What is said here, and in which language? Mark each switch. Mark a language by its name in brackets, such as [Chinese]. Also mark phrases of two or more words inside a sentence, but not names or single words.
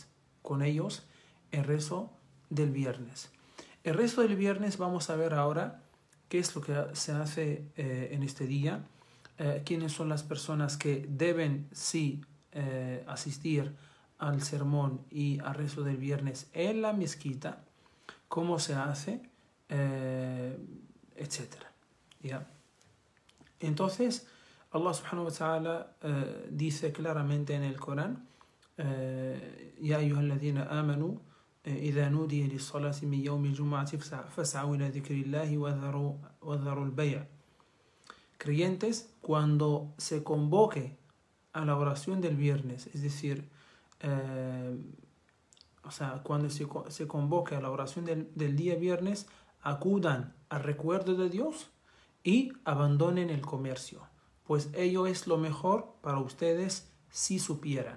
[Spanish] El rezo del viernes vamos a ver ahora qué es lo que se hace en este día, quiénes son las personas que deben sí asistir al sermón y al rezo del viernes en la mezquita, cómo se hace, etc. ¿Ya? Entonces, [Arabic] الله سبحانه وتعالى [Spanish] dice claramente en el Corán: [Arabic] يا أيها الذين آمنوا إذا نودي للصلاة من يوم الجمعة فاسعوا إلى ذكر الله وذروا البيع'. [Spanish] Creyentes, cuando se convoque a la oración del viernes, es decir, cuando se convoque a la oración del día viernes, acudan al recuerdo de Dios y abandonen el comercio, pues ello es lo mejor para ustedes si supieran.